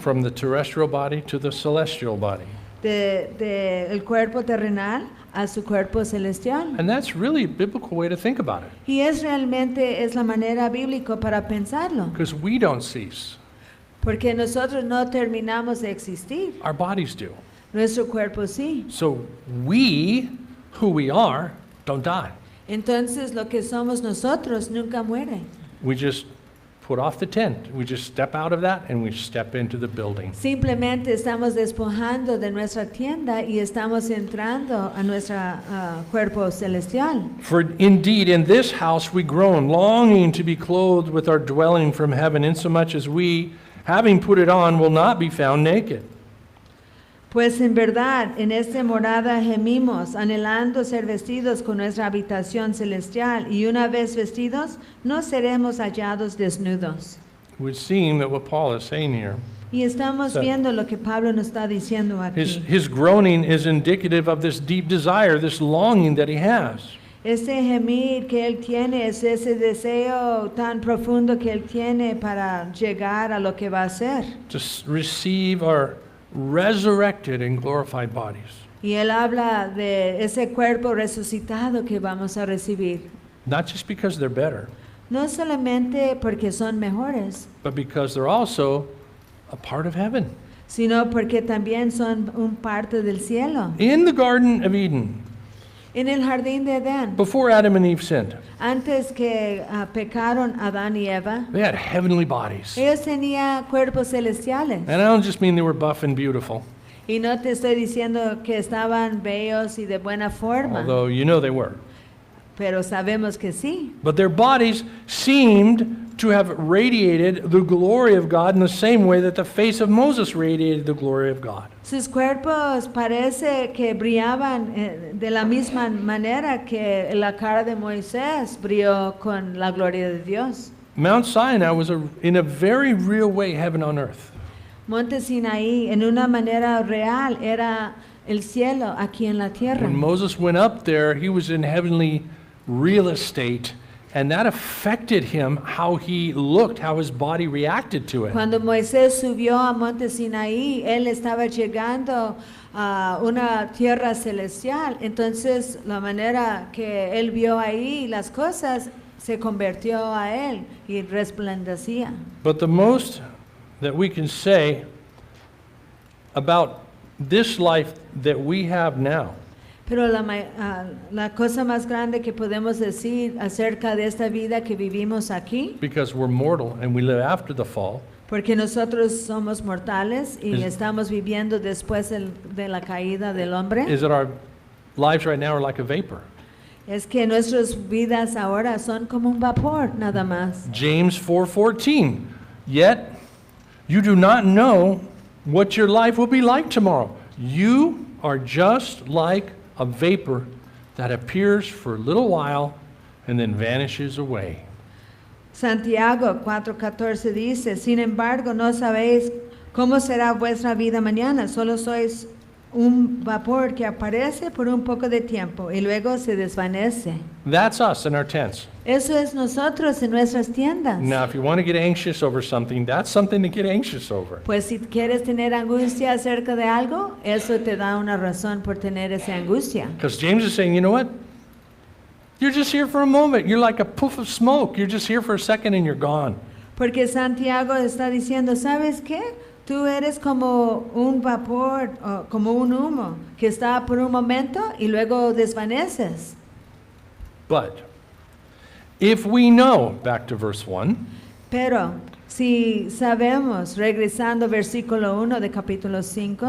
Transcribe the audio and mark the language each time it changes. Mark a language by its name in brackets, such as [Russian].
[English] from the terrestrial body to the celestial body. [Spanish] de el cuerpo terrenal a su cuerpo celestial. [English] And that's really a biblical way to think about it, [Spanish] Y es la manera bíblica para pensarlo, [English] because we don't cease. [Spanish] porque nosotros no terminamos de existir, [English] Our bodies do. [Spanish] nuestro cuerpo sí. [English] So we, who we are, don't die. [Spanish] Entonces lo que somos nosotros nunca muere. [English] We just put off the tent. We just step out of that and we step into the building. [Spanish] Simplemente estamos despojando de nuestra tienda y estamos entrando a nuestro cuerpo celestial. [English] For indeed in this house we groan, longing to be clothed with our dwelling from heaven, insomuch as we, having put it on, will not be found naked. [Spanish] Pues en verdad, en esta morada gemimos, anhelando ser vestidos con nuestra habitación celestial, y una vez vestidos, no seremos hallados desnudos. [English] It would seem that what Paul is saying here, [Spanish] Y estamos viendo lo que Pablo nos está diciendo aquí. [English] his groaning is indicative of this deep desire, this longing that he has. [Spanish] Ese gemir que Él tiene es ese deseo tan profundo que Él tiene para llegar a lo que va a ser. [English] to receive our resurrected and glorified bodies. [Spanish] Y Él habla de ese cuerpo resucitado que vamos a recibir. [English] Not just because they're better, [Spanish] No solamente porque son mejores, [English] but because they're also a part of heaven. [Spanish] sino porque también son un parte del cielo. [English] In the Garden of Eden, [Spanish] En el jardín de Edén, [English] before Adam and Eve sinned, [Spanish] antes que pecaron Adán y Eva, [English] they had heavenly bodies. [Spanish] ellos tenían cuerpos celestiales. [English] And I don't just mean they were buff and beautiful, [Spanish] Y no te estoy diciendo que estaban bellos y de buena forma, [English] although you know they were. [Spanish] pero sabemos que sí. [English] But their bodies seemed to have radiated the glory of God in the same way that the face of Moses radiated the glory of God. [Spanish] Sus cuerpos parece que brillaban de la misma manera que la cara de Moisés brilló con la gloria de Dios. [English] Mount Sinai was, in a very real way, heaven on earth. [Spanish] Monte Sinaí, en una manera real, era el cielo aquí en la tierra. [English] When Moses went up there, he was in heavenly real estate, and that affected him, how he looked, how his body reacted to it. [Spanish] Cuando Moisés subió a Monte Sinaí, él estaba llegando a una tierra celestial. Entonces, la manera que él vio ahí las cosas se convirtió a él y resplandecía. [English] But the most that we can say about this life that we have now [Spanish] Pero la cosa más grande que podemos decir acerca de esta vida que vivimos aquí, [English] because we're mortal and we live after the fall, [Spanish] porque nosotros somos mortales y [English] Is- [Spanish] estamos viviendo después de la caída del hombre, [English] is that our lives right now are like a vapor. [Spanish] es que nuestras vidas ahora son como un vapor, nada más. [English] James 4:14. Yet you do not know what your life will be like tomorrow. You are just like a vapor that appears for a little while and then vanishes away. [Spanish] Santiago 4:14 dice, sin embargo, no sabéis cómo será vuestra vida mañana, solo sois un vapor que aparece por un poco de tiempo y luego se desvanece. [English] That's us in our tents. [Spanish] Eso es nosotros en nuestras tiendas. [English] Now, if you want to get anxious over something, that's something to get anxious over. [Spanish] Pues si quieres tener angustia acerca de algo, eso te da una razón por tener esa angustia. [English] Because James is saying, you know what? You're just here for a moment. You're like a puff of smoke. You're just here for a second and you're gone. [Spanish] Porque Santiago está diciendo, ¿sabes qué? Tú eres como un vapor, o como un humo, que está por un momento y luego desvaneces. [English] But if we know, back to verse 1, [Spanish] Pero si sabemos, regresando versículo 1 de capítulo 5,